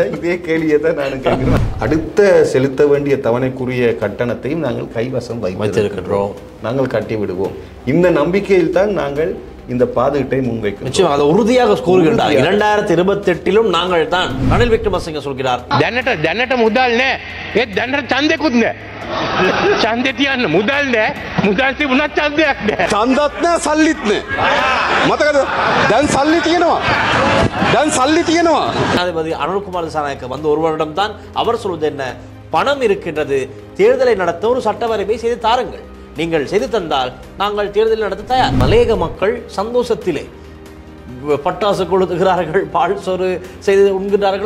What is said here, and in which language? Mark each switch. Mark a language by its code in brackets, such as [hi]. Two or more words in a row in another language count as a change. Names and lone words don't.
[ta] இதே கேள்வியை தான் நான் கேட்கிறேன். அடுத்த செலுத்த வேண்டிய தவணைக்குரிய கட்டணத்தையும் நாங்கள் கைவசம் வைத்திருக்கிறோம். நாங்கள் கட்டி விடுவோம். இந்த நம்பிக்கையில் தான் நாங்கள் இந்த பாதுகாட்டை முன்வைக்கிறோம். நிச்சயம் அதை உறுதியாக கூறுகின்றார். 2028 நாங்கள் தான். ரணில் விக்ரமசிங்க சொல்கிறார், [si] දැනට මුදල් නෑ. ඒත් දැනට ඡන්දෙකුත් නෑ. ඡන්දෙ තියන්න මුදල් නෑ. මුදල් තිබුණත් ඡන්දයක් නෑ. ඡන්දත් නෑ සල්ලිත් නෑ. මතකද? දැන් සල්ලි තියෙනවා. [ta] ஜனாதிபதி அனுர்குமார் திசாநாயக்க வந்து ஒரு வருடம் தான். அவர் சொல்வது என்ன? பணம் இருக்கின்றது, தேர்தலை நடத்த ஒரு சட்டவரைவை செய்து தாருங்கள், நீங்கள் செய்து தந்தால் நாங்கள் தேர்தல் நடத்த தயார். மலையக மக்கள் சந்தோஷத்திலே பட்டாசு கொளுத்துகிறார்கள், பால் சோறு செய்து உண்கிறார்கள்.